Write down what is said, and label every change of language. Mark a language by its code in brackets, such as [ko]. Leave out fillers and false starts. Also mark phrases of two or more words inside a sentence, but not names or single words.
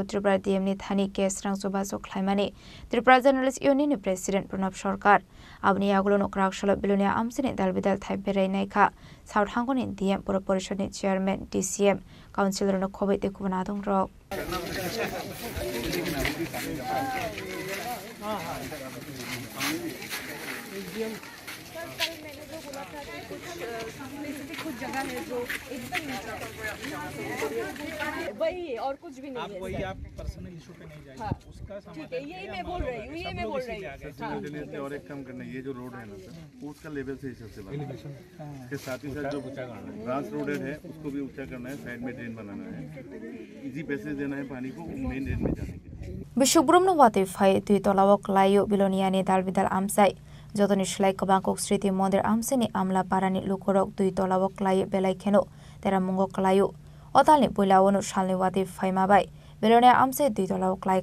[trp] Tripura DM ni thani case rangsoba so khlaimani Tripura Journalist Union ni President Pranab Sarkar abni agulo nokraksholo bilane amseni dalbidal thai berai naikha South Hangoni DM Pura Porishod ni Chairman DCM Councilor no khobai te kubana dong rok [hi] कुछ जगह है जो एकदम वही और कुछ भी नहीं है वही आप [en] personal issue [hi] पे नहीं जाइए उसका ठीक है यही मैं बोल रही हूँ और एक काम करना ये जो रोड है ना सर उसका लेवल से हिसाब से इसके साथ ही साथ जो [en] branch road [hi] है उसको भी ऊंचा करना है साइड में ड्रेन बनाना है [en] easy passage [hi] देना है पानी को [en] main drain [hi] में जाने के [trp] Bishubrum no wate fai tui tolawok layo biloniani dalbidal amsai Jotoni shlai kabangkok Sriti Mondir amseni amla parani lukorok tui tolawok layo belai kheno tera mungok layo Otalni puilawonu shalni wate fai mabai Bilonia amse tui tolawok lai